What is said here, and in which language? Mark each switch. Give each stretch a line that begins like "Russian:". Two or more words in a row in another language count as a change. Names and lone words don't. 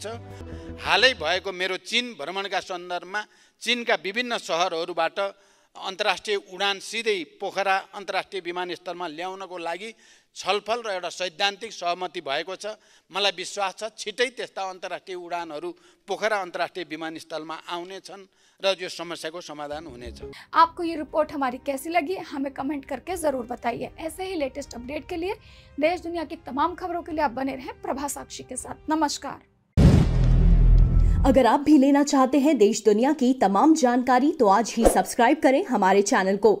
Nepali: हालै भएको मेरो चीन भ्रमणका सन्दर्भमा चीनका विभिन्न सहरहरूबाट अन्तर्राष्ट्रिय उडान सिधै पोखरा अन्तर्राष्ट्रिय विमानस्थलमा ल्याउनको लागि छलफल र एउटा सैद्धान्तिक सहमति भएको छ। मलाई विश्वास छ छिटै त्यस्ता अन्तर्राष्ट्रिय उडानहरू पोखरा अन्तर्राष्ट्रिय विमानस्थलमा आउनेछन् र यो समस्याको समाधान हुनेछ।
Hindi: आपको ये रिपोर्ट हमारी कैसी लगी हमें कमेंट करके ज़रूर बताइए। ऐसे ही
English: latest update
Hindi: के लिए देश दुनिया की तमाम खबरों के लिए आप बने रहें प्रभा साक्षी के साथ। नमस्कार। अगर आप भी लेना चाहते हैं देश दुनिया की तमाम जानकारी तो आज ही सब्सक्राइब करें हमारे चैनल को।